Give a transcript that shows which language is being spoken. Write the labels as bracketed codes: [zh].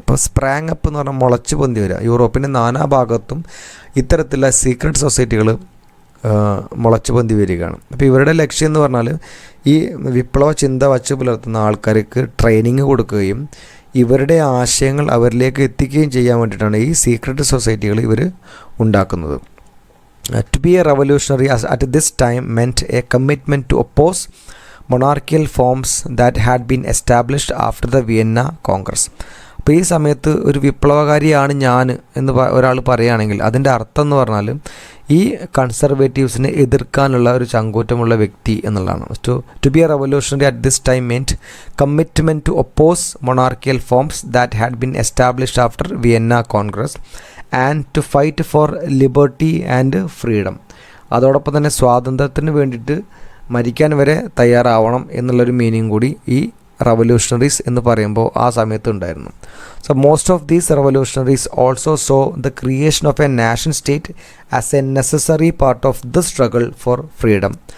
[ml] ഇപ്പോൾ sprang up എന്ന് പറഞ്ഞാൽ മുളച്ചു പൊന്തി വരിക. യൂറോപ്പിൻ്റെ നാനാഭാഗത്തും ഇത്തരത്തിലുള്ള സീക്രട്ട് സൊസൈറ്റികൾ മുളച്ചു പൊന്തി വരികയാണ്. അപ്പോൾ ഇവരുടെ ലക്ഷ്യം എന്ന് പറഞ്ഞാൽ ഈ വിപ്ലവ ചിന്ത വച്ച് പുലർത്തുന്ന ആൾക്കാർക്ക് ട്രെയിനിങ് കൊടുക്കുകയും ഇവരുടെ ആശയങ്ങൾ അവരിലേക്ക് എത്തിക്കുകയും ചെയ്യാൻ വേണ്ടിയിട്ടാണ് ഈ സീക്രട്ട് സൊസൈറ്റികൾ ഇവർ ഉണ്ടാക്കുന്നത്. [en] To be a revolutionary at this time meant a commitment to oppose monarchical forms that had been established after the Vienna Congress. [ml] അപ്പോൾ ഈ സമയത്ത് ഒരു വിപ്ലവകാരിയാണ് ഞാൻ എന്ന് ഒരാൾ പറയുകയാണെങ്കിൽ അതിൻ്റെ അർത്ഥം എന്ന് പറഞ്ഞാൽ ഈ കൺസർവേറ്റീവ്സിനെ എതിർക്കാനുള്ള ഒരു ചങ്കൂറ്റമുള്ള വ്യക്തി എന്നുള്ളതാണ്. [en] To be a revolutionary at this time meant commitment to oppose monarchical forms that had been established after Vienna Congress and to fight for liberty and freedom. [ml] അതോടൊപ്പം തന്നെ സ്വാതന്ത്ര്യത്തിന് വേണ്ടിയിട്ട് മരിക്കാൻ വരെ തയ്യാറാവണം എന്നുള്ളൊരു മീനിങ് കൂടി ഈ റവല്യൂഷണറീസ് എന്ന് പറയുമ്പോൾ ആ സമയത്ത് ഉണ്ടായിരുന്നു. [en] So most of these revolutionaries also saw the creation of a nation state as a necessary part of the struggle for freedom.